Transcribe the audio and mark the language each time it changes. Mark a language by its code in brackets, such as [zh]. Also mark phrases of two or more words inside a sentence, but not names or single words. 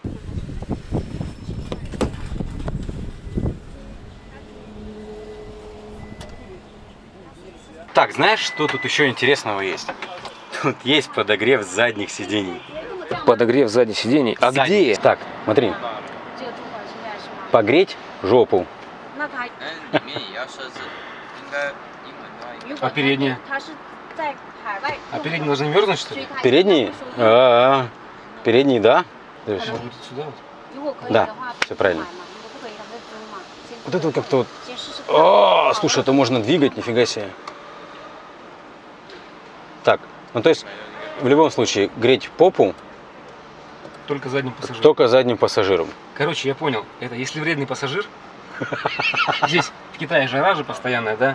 [ru] Так, знаешь, что тут еще интересного есть? Тут есть подогрев задних сидений. Подогрев задних сидений. А Задних. где? Так, смотри. Погреть жопу. [zh] 那它里面也要设置，应该英文的话应该如果 [ru] А передние? [zh] 它是在海外， [ru] А передние должны мерзнуть, что ли? Передние? Передние, да? То есть, Может быть, сюда вот? [zh] 如果可以 [ru] Да, [zh] 的话， [ru] всё правильно. [zh] 买嘛如果不可以，咱们就租嘛。先 [ru] Вот это вот как-то вот... [zh] 先试试看。 [ru] О, слушай, это можно двигать, нифига себе. Так, ну то есть, в любом случае, греть попу Только задним пассажиром. только задним пассажиром. Короче, я понял. Это если вредный пассажир, здесь в Китае жара же постоянная, да?